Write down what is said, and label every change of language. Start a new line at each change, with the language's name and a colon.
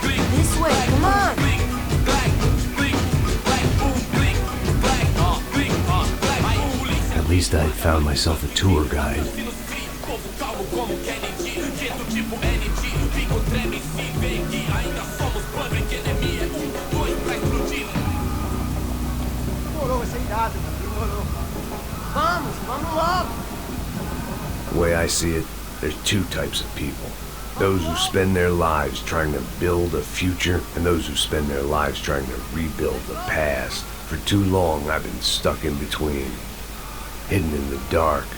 English: This way, come on. At least I found myself a tour guide.
Portuguese: treme se vê que ainda somos
English: public enemy.
Portuguese: É 2 pra explodir. Demorou, vai ser irado, mano. Demorou. Vamos logo.
English: The way I see it, there's two types of people. Those who spend their lives trying to build a future, and those who spend their lives trying to rebuild the past. For too long, I've been stuck in between. Hidden in the dark.